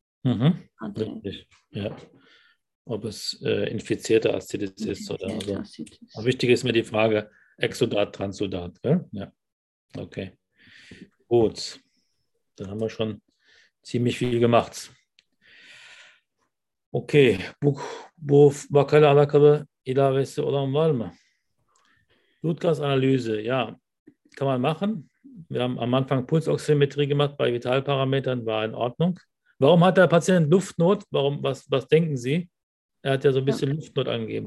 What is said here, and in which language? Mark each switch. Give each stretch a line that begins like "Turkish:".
German: Mhm. Hat, richtig, ja. Ob es infizierte Aszites ist oder so. Also. Wichtig ist mir die Frage, Exudat, Transudat, gell? Ja, okay. Gut, dann haben wir schon ziemlich viel gemacht.
Turkish: Okay, bu vakayla alakalı ilavesi olan var mı?
German: Blutgasanalyse, ja, kann man machen. Wir haben am Anfang Pulsoximetrie gemacht, bei Vitalparametern war in Ordnung. Warum hat der Patient Luftnot? Warum, was denken Sie? Er hat ja so ein bisschen Luftnot angegeben.